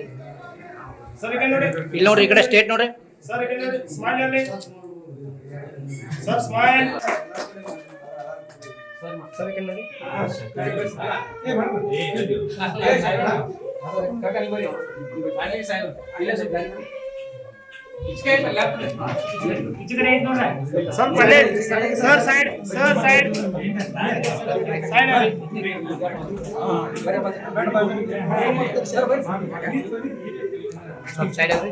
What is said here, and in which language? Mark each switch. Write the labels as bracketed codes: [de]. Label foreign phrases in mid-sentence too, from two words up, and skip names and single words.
[kn] ಸರ್ ಈಗ ನೋಡಿ ಇಲ್ಲಿ ನೋಡ್ರಿ ಈ ಕಡೆ ಸ್ಟೇಟ್ ನೋಡ್ರಿ ಸರ್ ಈಗ ನೋಡಿ ಸ್ಮೈಲ್ ಅಲ್ಲಿ ಸರ್ ಸ್ಮೈಲ್ ಸರ್ ಈಗ ನೋಡಿ ಕಾಕ ನೀವು ಬನ್ನಿ ಅಲ್ಲಿ ಸೈಡ್ ಇಲ್ಲ ಸರ್ [hi] इसके लेफ्ट इधर एक नोट है सर पहले सर साइड साइड सब साइड है